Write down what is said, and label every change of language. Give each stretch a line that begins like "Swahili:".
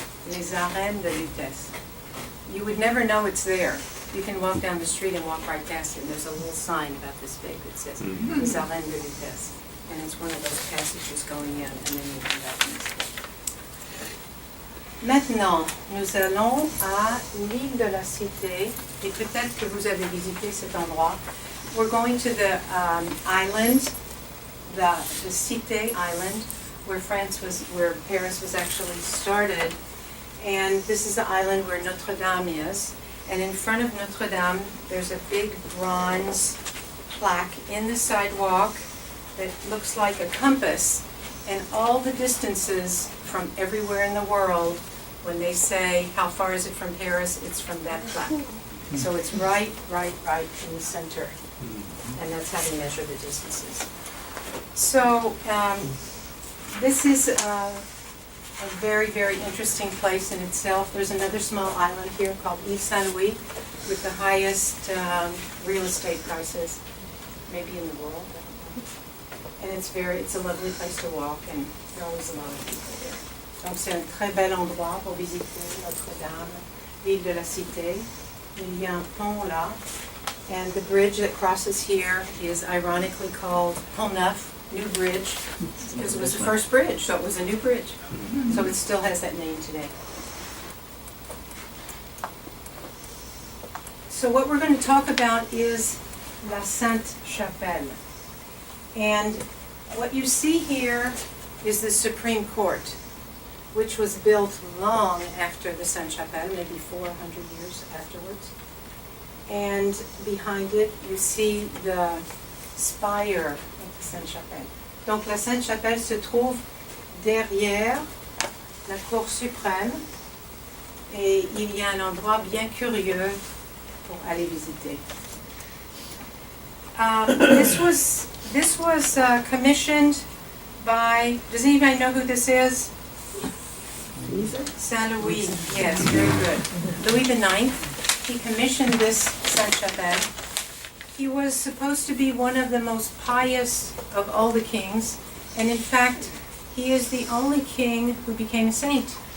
English: Les arènes de Lutèce. You would never know it's there. You can walk down the street and walk right past it. There's a little sign about this big that says Les arènes de Lutèce. And it's one of those passages going in, and then you come back in this way.
French: Maintenant, nous allons à l'île de la Cité, et peut-être que vous avez visité cet endroit.
English: We're going to the island, the Cité Island, where Paris was actually started. And this is the island where Notre Dame is. And in front of Notre Dame, there's a big bronze plaque in the sidewalk that looks like a compass. And all the distances from everywhere in the world, when they say, how far is it from Paris, it's from that plaque. So it's right in the center. And that's how they measure the distances. So this is a very, very interesting place in itself. There's another small island here called Île Saint-Louis with the highest real estate prices, maybe in the world. And it's a lovely place to walk, and there are always a lot of people there.
French: Donc c'est un très bel endroit pour visiter Notre-Dame, l'île de la Cité. Il y a un pont là,
English: and the bridge that crosses here is ironically called Pont Neuf, New Bridge, because it was the first bridge, so it was a new bridge. So it still has that name today. So what we're going to talk about is La Sainte-Chapelle. And what you see here is the Supreme Court, which was built long after the Sainte-Chapelle, maybe 400 years afterwards. And behind it, you see the spire of the Sainte-Chapelle.
French: Donc la Sainte-Chapelle se trouve derrière la Cour suprême, et il y a un endroit bien curieux pour aller visiter.
English: This was commissioned by, does anybody know who this is? Saint Louis, yes, very good. Louis IX, he commissioned this Sainte-Chapelle. He was supposed to be one of the most pious of all the kings, and in fact, he is the only king who became a saint.